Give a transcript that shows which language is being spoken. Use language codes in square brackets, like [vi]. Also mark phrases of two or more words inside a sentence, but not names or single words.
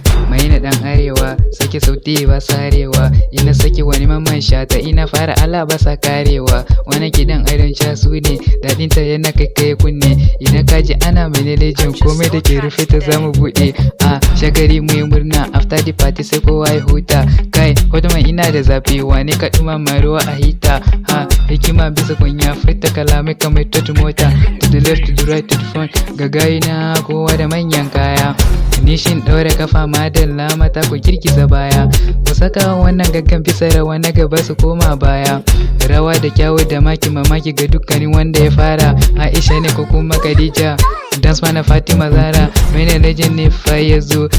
[ha] Maina ɗan arewa, sake sauti ba sarewa. Ina sake wani Mamman Shata, ina fara ala ba sa karewa. Wani kiɗan adon casu ne, daɗinta yana kai kai kunne. Idan ka ji ana Maina Leche, komai da ke rufe ta za mu buɗe. A shagari mu yi murna, [en] after the party [ha] sai kowa ya huta. Kai, Hotman ina da zafi, wane ka ɗumama ruwa a hita? Ha, hikima bisa kunya, furta kalamai kamar tot mota. [en] To the left, to the right, to the front, [ha] ga gayuna kowa da manyan kaya. Nishin ɗaure kafa madalla mata ku girgiza baya. Ku saka wannan gaggan bisa rawa na gaba su koma baya. Rawa da kyawu da maki mamaki ga dukkanin wanda ya fara. Aisha ne ko kuma Khadija? Dance mana Fatima Zara. Maina Legend ne fa ya zo.